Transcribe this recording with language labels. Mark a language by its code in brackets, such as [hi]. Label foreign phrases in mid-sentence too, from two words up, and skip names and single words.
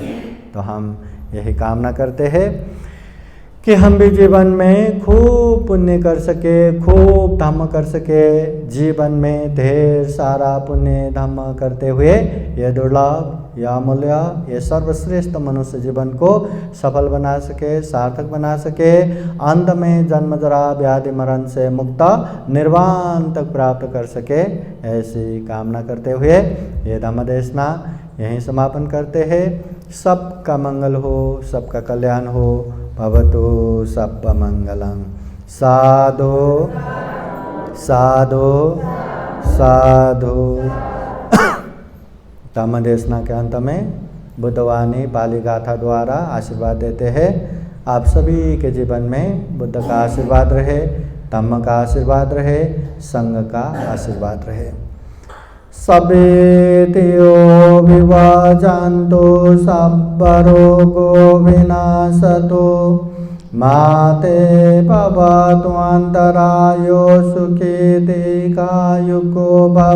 [hi] तो हम यही कामना करते हैं कि हम भी जीवन में खूब पुण्य कर सके, खूब धर्म कर सके, जीवन में ढेर सारा पुण्य धर्म करते हुए ये दुर्लभ, यह अमूल्य, ये सर्वश्रेष्ठ मनुष्य जीवन को सफल बना सके, सार्थक बना सके, अंत में जन्म जरा व्याधि मरण से मुक्त निर्वाण तक प्राप्त कर सके, ऐसी कामना करते हुए ये धम्म देशना यहीं समापन करते हैं। सबका मंगल हो, सबका कल्याण हो, [pi] भवतु सब्ब मंगलम। साधु साधु साधु। [hi] धम्म देशना के अंत में बुद्धवाणी पाली गाथा द्वारा आशीर्वाद देते हैं। आप सभी के जीवन में बुद्ध का आशीर्वाद रहे, धम्म का आशीर्वाद रहे, संघ का आशीर्वाद रहे। [pi] सभेतियो विवाजान्तो सब्बरोगो विनाशतो माते भवतु अन्तरायो सुखी दीर्घायुको भव।